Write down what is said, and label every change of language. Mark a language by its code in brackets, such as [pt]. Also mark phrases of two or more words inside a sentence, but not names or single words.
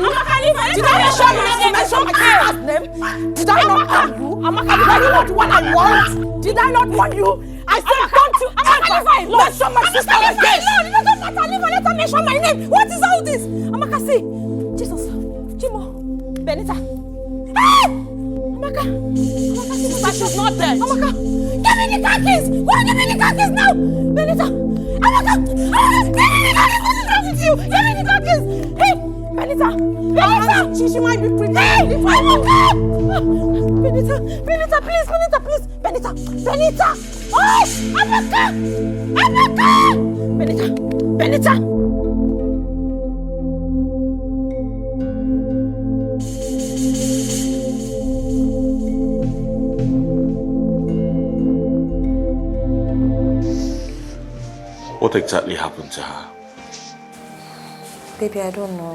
[en] Amaka, did I not tell you not to mention my sister's name? Did I not tell you? Amaka, did I not want I want? Did I not want you? I said don't you Amaka, mention my sister's name. It doesn't matter. Let her mention my name. What is all this? Amaka, see. Jesus. Chimo. Benita. Hey! Amaka. Amaka, sister, she's not there. Amaka. Give me the car keys. Give me the car keys now. Benita. Amaka. Give me the car keys. What is wrong with you? Give me the car keys. Hey. Benita. Benita. She might be pretty. Hey. Amaka. Benita, please. Benita. Oh, Amaka. Benita. What exactly happened to her? Baby, I don't know.